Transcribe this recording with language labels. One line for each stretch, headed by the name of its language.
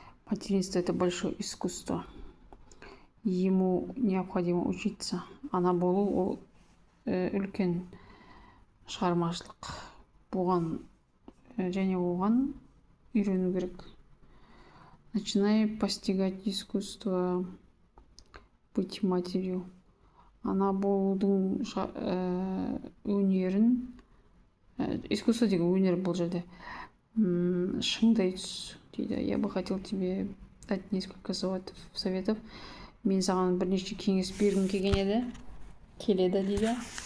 Russian: Материнство – это большое искусство. Ему необходимо учиться.
Kazakh: Ана болу ол үлкен шығармашылық. Бұған және оған үйрену керек.
Russian: Начинай постигать искусство быть матерью.
Kazakh: Ана болудың өнерін, искусство деген өнер бұл жерде, шыңдай түс дейді.
Russian: Я бы хотел тебе дать несколько советов.
Kazakh: Мен саған бірнеше кеңес бергім келеді дейді.